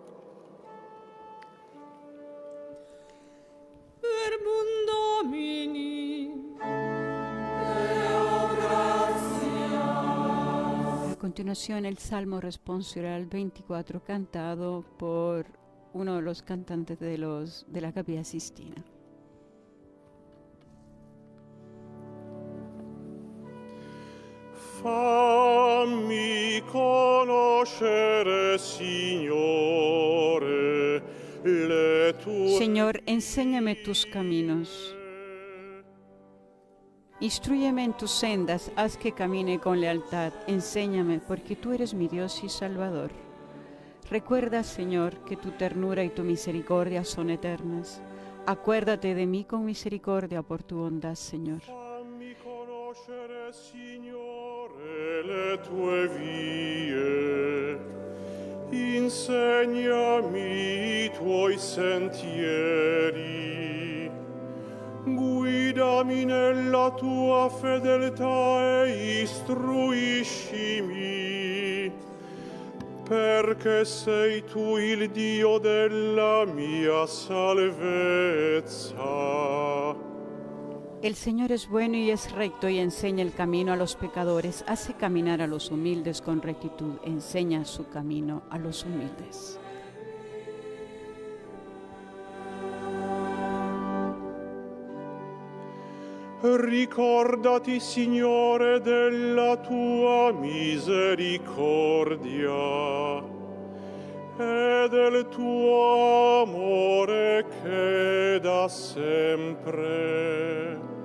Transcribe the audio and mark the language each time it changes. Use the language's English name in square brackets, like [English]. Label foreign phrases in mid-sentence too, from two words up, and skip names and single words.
[Spanish] A continuación, el Salmo responsorial 24, cantado por uno de los cantantes de la Capilla Sistina. [Italian] Fammi conoscere, Signore, le tue... [Spanish] Señor, enséñame tus caminos. Instrúyeme en tus sendas, haz que camine con lealtad. Enséñame, porque tú eres mi Dios y Salvador. Recuerda, Señor, que tu ternura y tu misericordia son eternas. Acuérdate de mí con misericordia por tu bondad, Señor. [Italian] Fammi conoscere, Signore, le tue vie. Insegnami i tuoi sentieri. Guidami nella tua fedeltà e istruiscimi, perché sei tu il Dio della mia salvezza. [Spanish] El Señor es bueno y es recto y enseña el camino a los pecadores, hace caminar a los humildes con rectitud, enseña su camino a los humildes. [Italian] Ricordati, Signore, della tua misericordia e del tuo amore che da sempre.